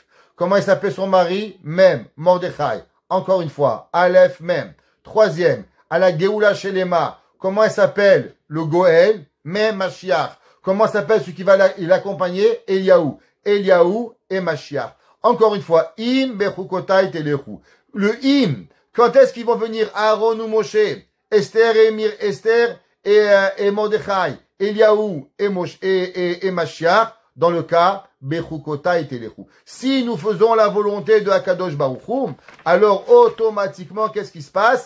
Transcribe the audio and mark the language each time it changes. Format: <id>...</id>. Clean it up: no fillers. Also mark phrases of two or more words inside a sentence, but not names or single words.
<fr>Comment il s'appelait son mari? Mem. Mordechai. Encore une fois. Aleph, Mem. Troisième, à la</fr> <he>גאולה שלמה.</he> <fr>Comment elle s'appelle? Le Goël. Mem, Mashiach. Comment s'appelle celui qui va l'accompagner? Eliaou. Eliaou et Mashiach. Encore une fois,</fr> <he>אם בחוקותי תלכו.</he> <fr>Le im, quand est-ce qu'ils vont venir Aaron ou Moshe, Esther et Mordechai, Eliaou et Mashiach, dans le cas</fr> <he>בחוקותי תלכו.</he> <fr>Si nous faisons la volonté de</fr> <he>הקדוש ברוך הוא,</he> <fr>alors automatiquement, qu'est-ce qui se passe?</fr>